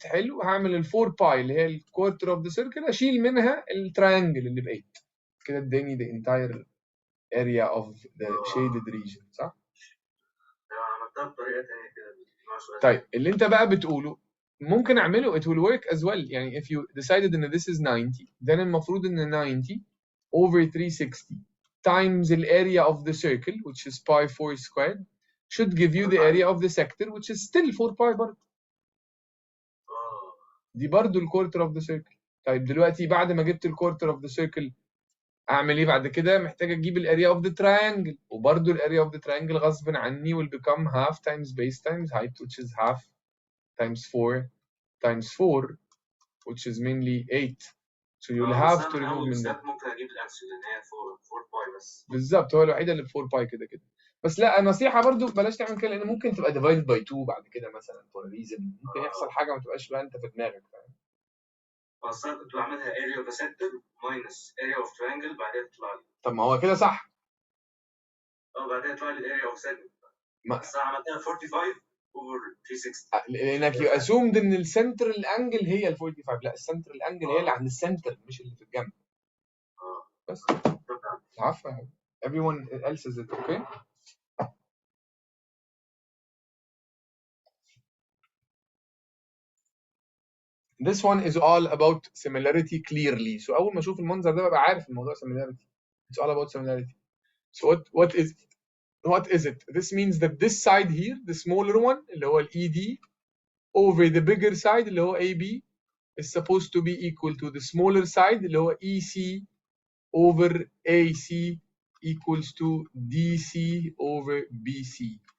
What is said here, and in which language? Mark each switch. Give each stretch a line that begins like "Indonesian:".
Arabic: حلو، هعمل ال 4 باي اللي هي الكوارتر اوف ذا سيركل، اشيل منها التراينجل اللي ب 8 كده اداني
English: the entire area of the shaded region
Arabic: صح؟ عملتها بطريقه ثانيه كده. طيب اللي انت بقى بتقوله ممكن اعمله
English: it will work as well. يعني if you decided ان this is 90 then المفروض ان 90 over 360 times the area of the circle which is pi 4 squared should give you the area of the sector which is still 4 pi برضه.
Arabic: دي برضه الكورتر اوف ذا سيركل. طيب دلوقتي بعد ما جبت الكورتر اوف ذا سيركل اعمل ايه بعد كده؟ محتاج اجيب الاريا اوف ذا تراينجل، وبرضه الاريا اوف ذا تراينجل غصب عني
English: will become half times base times height which is half times 4 times 4 which is mainly 8. So you'll have to remove
Arabic: من ده. ممكن اجيب الانسر لان هي 4 باي بس. بالظبط، هو الوحيده اللي ب 4 باي كده. بس لا، نصيحه برضو بلاش تعمل كده لان ممكن تبقى divided by 2 بعد كده مثلا
English: for a reason.
Arabic: ممكن يحصل حاجه ما تبقاش بقى انت في دماغك فاهم. اصل انا كنت بعملها
English: area of a sector minus area of triangle بعدين تطلع لي.
Arabic: طب ما هو كده صح. بعدين يطلع لي
English: area of segment.
Arabic: بس انا عملتها 45 over 360. لانك
English: you assumed
Arabic: ان السنترال انجل هي ال 45. لا، السنترال انجل هي اللي عند السنتر مش اللي في الجنب.
English: بس عفوا everyone else is it okay. This one is all about similarity clearly. So
Arabic: أول ما أشوف المنظر ده ببقى عارف الموضوع similarity.
English: It's all about similarity. So what is it? This means that this side here, the smaller one
Arabic: اللي هو ال ED
English: over the bigger side
Arabic: اللي هو AB
English: is supposed to be equal to the smaller side
Arabic: اللي هو EC
English: over AC equals to DC over BC.